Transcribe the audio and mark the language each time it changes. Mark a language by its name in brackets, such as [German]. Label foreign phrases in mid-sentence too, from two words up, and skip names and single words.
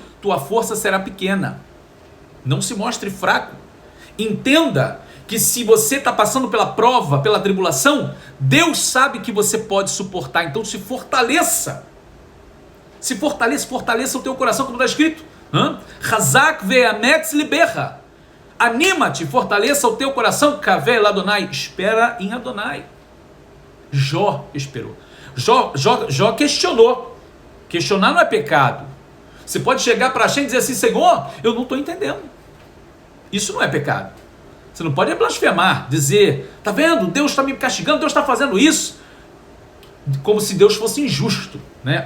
[Portuguese] Tua força será pequena. Não se mostre fraco. Entenda que se você está passando pela prova, pela tribulação, Deus sabe que você pode suportar. Então se fortaleça. Fortaleça o teu coração, como está escrito. [Hebrew] חזק ואמץ לבך. [Portuguese] Anima-te, fortaleça o teu coração. [Hebrew] קוה אל אדני. [Portuguese] Espera em Adonai. Jó esperou. Jó questionou. Questionar não é pecado. Você pode chegar para Hashem e dizer assim, Senhor, eu não estou entendendo. Isso não é pecado. Você não pode blasfemar, dizer, tá vendo, Deus está me castigando, Deus está fazendo isso, como se Deus fosse injusto, né?